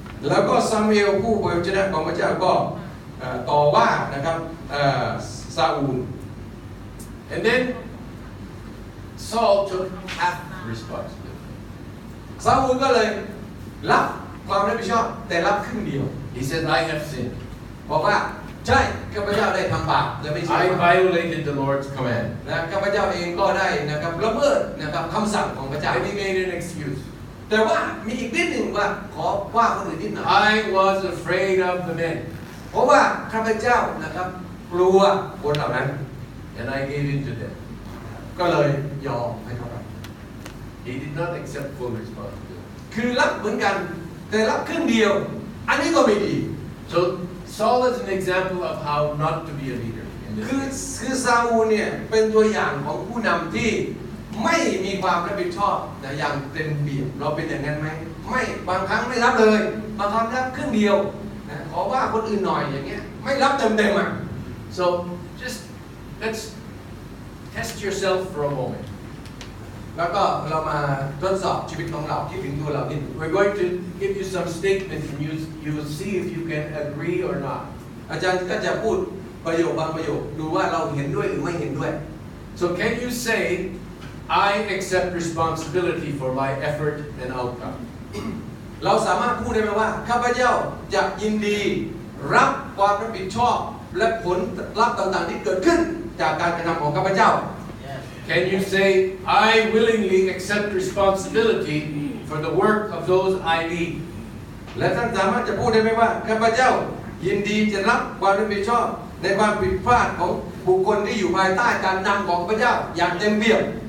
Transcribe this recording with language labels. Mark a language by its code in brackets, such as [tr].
[th] แล้วก็ซามูเอลผู้เผยพระชนะของพระเจ้าก็ต่อว่านะครับซาอูล [en] And then Saul took half responsibility. [th] ซาอูลก็เลยรับความรับผิดชอบแต่รับครึ่งเดียว [en] He said, I have sinned. [th] บอกว่าใช่ข้าพเจ้าได้ทำบาปและไม่ใช่ [en] I violated the Lord's command. [th] นะข้าพเจ้าเองก็ได้นะครับละเมิดนะครับคำสั่งของพระเจ้า [en] And he made an excuse. [th] แต่ว่ามีอีกนิดหนึ่งว่าขอว่าคนอื่นนิดหน่อย [en] I was afraid of the men. [th] เพราะว่าข้าพเจ้านะครับกลัวคนเหล่านั้น [en] And I gave in to them. [th] ก็เลยยอมให้เขาไป [en] He did not accept full responsibility. [th] คือรับเหมือนกันแต่รับครึ่งเดียวอันนี้ก็ไม่ดี [en] So Saul is an example of how not to be a leader. [th] คือซาอูลเนี่ยเป็นตัวอย่างของผู้นำที่ไม่มีความรับผิดชอบนะอย่างเต็มเปี่ยมเราเป็นอย่างนั้นไหมไม่บางครั้งไม่รับเลยบางครั้งรับครึ่งเดียวนะขอว่าคนอื่นหน่อยอย่างเงี้ยไม่รับเต็มอ่ะ [en] So just let's test yourself for a moment. [th] แล้วก็เรามาทดสอบชีวิตของเราคิดถึงตัวเรานิด [en] We're going to give you some statements and you will see if you can agree or not. [th] อาจารย์ก็จะพูดประโยคบางประโยคดูว่าเราเห็นด้วยหรือไม่เห็นด้วย [en] So can you say, I accept responsibility for my effort and outcome? [th] เราสามารถพูดได้ไหมว่าข้าพเจ้าจะยินดีรับความรับผิดชอบและผลลัพธ์ต่างๆที่เกิดขึ้นจากการกระทำของข้าพเจ้า [en] Can you say, I willingly accept responsibility for the work of those I lead? [th] และท่านสามารถจะพูดได้ไหมว่าข้าพเจ้ายินดีจะรับความรับผิดชอบในความผิดพลาดของบุคคลที่อยู่ภายใต้การนำของข้าพเจ้าอย่างเต็มเปี่ยม